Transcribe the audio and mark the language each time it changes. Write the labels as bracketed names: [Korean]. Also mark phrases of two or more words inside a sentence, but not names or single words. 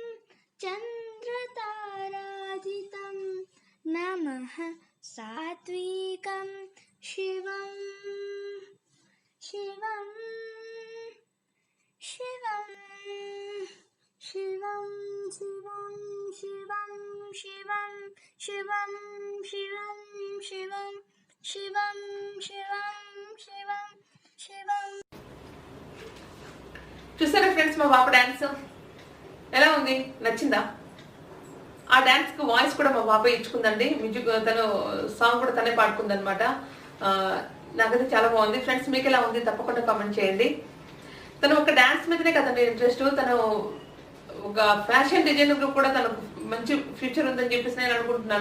[Sanskrit] चन्द्रताराधितं नमः सात्विकं शिवं शिवं शिवं शिवं शिवं शिवं शिवं शिवं शिवं शिवं शिवं शिवं शिवं शिवं [Telugu] చూసారా ఫ్రెండ్స్ మా పాప డాన్స్ ఎలా ఉంది, నచ్చిందా? ఆ డాన్స్ కు వాయిస్ కూడా మా పాప ఇచ్చుకుందండి. మ్యూజిక్ తను సాంగ్ కూడా తనే పాడుకుంది అనమాట. నాకైతే చాలా బాగుంది. ఫ్రెండ్స్ మీకు ఎలా ఉంది తప్పకుండా కామెంట్ చేయండి. తను ఒక డాన్స్ మీదనే కదండి ఇంట్రెస్ట్, తను ఒక [English] fashion designer [Telugu] కూడా తనకు మంచి ఫ్యూచర్ ఉందని చెప్పేసి నేను అనుకుంటున్నాను.